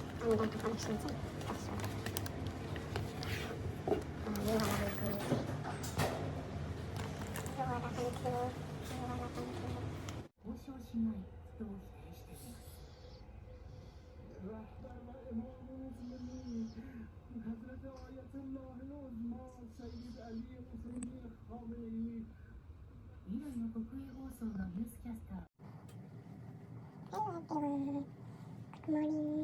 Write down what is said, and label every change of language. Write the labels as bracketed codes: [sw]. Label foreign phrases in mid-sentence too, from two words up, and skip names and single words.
[ne] डाटा कनेक्सन चाहिँ 10 वटा यो वाला पनि थियो यो वाला पनि थियो यो वाला पनि थियो [ja] 交渉しない人を否定しています。 未来の国営放送のニュースキャスター [en] Hello everyone. Good morning.